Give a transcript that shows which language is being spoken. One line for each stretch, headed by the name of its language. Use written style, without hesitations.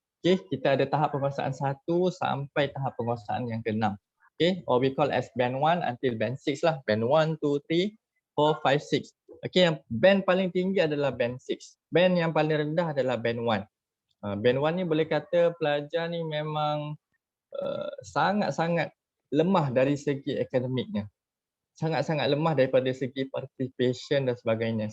Malay: Okay, kita ada tahap penguasaan 1 sampai tahap penguasaan yang ke-6.
English: Okay, or we call as band 1 until band 6 lah. Band 1, 2, 3, 4, 5, 6.
Malay: Okay, yang band paling tinggi adalah band 6. Band yang paling rendah adalah band 1. Band 1 ni boleh kata pelajar ni memang sangat-sangat lemah dari segi akademiknya. Sangat-sangat lemah daripada segi participation dan sebagainya.